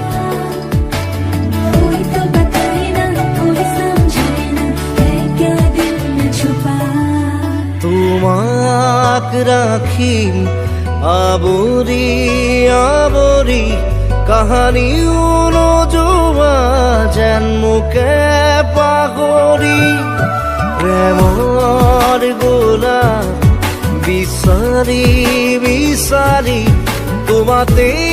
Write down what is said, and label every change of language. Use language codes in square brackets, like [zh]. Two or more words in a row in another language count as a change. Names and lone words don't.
[hi] कोई तो बताए ना कोई समझाए ना है क्या दिल में छुपा [as] তোমাক ৰাখিম আবৰি আবৰি কাহানিও নোযোৱা যেন মোকে পাহৰি প্ৰেমৰ গোলাপ বিচাৰি তোমাতে